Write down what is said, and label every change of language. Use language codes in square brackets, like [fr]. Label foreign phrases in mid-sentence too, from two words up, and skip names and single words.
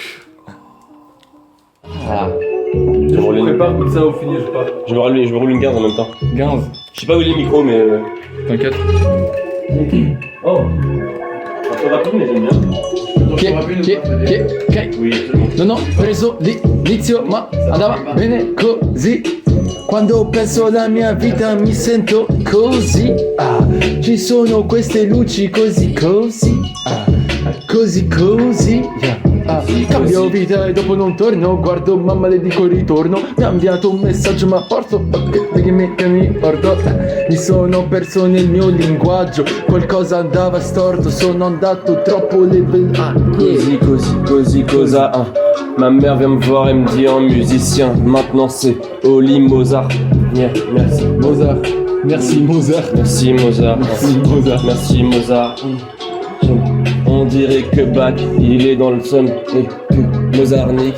[fr] Je me prépare comme ça au fini, je pars. Je me roule une 15 en même temps. 15. Je sais pas où il est le micro, mais. T'inquiète. Oh! Un peu rapide, mais j'aime bien. Oui, absolument. [it] Non, preso l'inizio, ma andava bene così. Quando penso alla mia vita mi sento così. Ci sono queste luci così, così. Cambio vita e dopo non torno. Guardo mamma le dico ritorno. Mi ha inviato un messaggio ma porto che mi porto. Mi sono perso nel mio linguaggio. Qualcosa andava storto. Sono andato troppo [en] level up. [it] Così, cosa. [fr] Ma mère vient me voir et me dit en musicien. Maintenant c'est Oli Mozart. Yeah, merci. Merci Mozart. Merci Mozart. On dirait que Bach, il est dans le son et que Mozart nique.